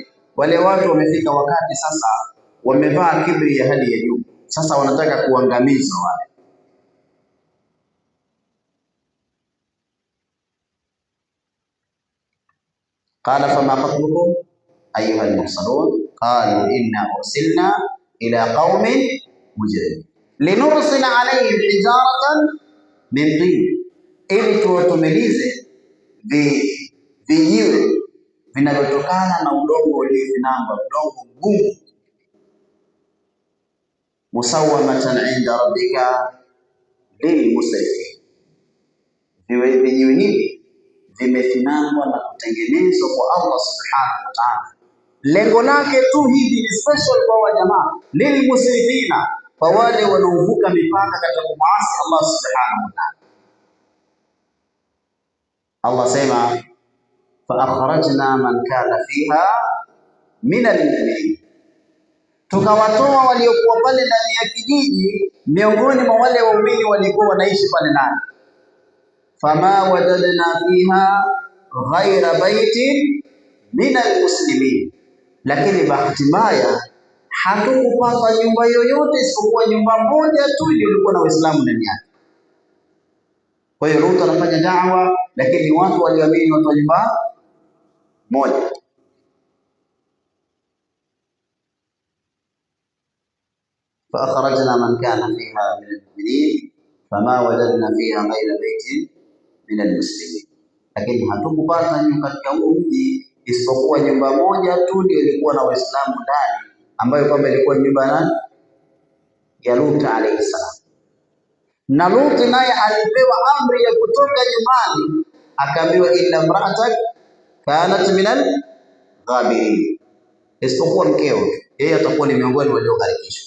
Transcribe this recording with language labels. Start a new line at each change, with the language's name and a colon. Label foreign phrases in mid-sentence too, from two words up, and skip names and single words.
Swahili: Wale watu wamefika wakati sasa wamevaa kibri ya hali ya juu, sasa wanataka kuangamizwa wale.
Arabic: قال فما خطبكم أيها المرسلون قالوا إنا أرسلنا إلى قوم مجرمين لنرسل عليهم حجارة من طين,
Swahili: ili tuwatumilize vijiwe vinavyotokana na udongo uliofinanga, udongo mgumu.
Arabic: مسومة عند ربك للمسرفين,
Swahili: vijiwe hivi vimefinangwa na kutengenezwa kwa
Arabic: الله سبحانه وتعالى.
Swahili: Lengo lake tu hivi ni special kwa wajamaa, lilmusrifina, kwa wale wanaovuka mipaka katika kumasi
Arabic: الله سبحانه وتعالى. Allah sema فأخرجنا من كان فيها من المؤمنين,
Swahili: tukawatoa waliokuwa pale ndani ya kijiji miongoni mwa wale waumini walikuwa wanaishi pale ndani.
Arabic: فما وجدنا فيها غير بيت من المسلمين,
Swahili: lakini bahati mbaya hatukupata nyumba yoyote isipokuwa nyumba moja tu ndio ilikuwa na Waislamu ndani yake. Kwa hiyo Lut anafanya da'wa, lakini watu walioamini watu wa nyumba moja.
Arabic: فأخرجنا من كان فيها من المؤمنين فما وجدنا فيها غير بيت من المسلمين,
Swahili: lakini hatukupata nyumba katika huo mji isipokuwa nyumba moja tu ndio ilikuwa na Waislamu ndani, ambayo kwamba ilikuwa nyumba ya Lut
Arabic: عليه السلام.
Swahili: Na Lut naye alipewa amri ya kutoka nyumbani, akaambiwa
Arabic: إلا امرأتك كانت من الغابرين,
Swahili: isipokuwa mkeo yeye atakuwa ni miongoni waliogarikishwa.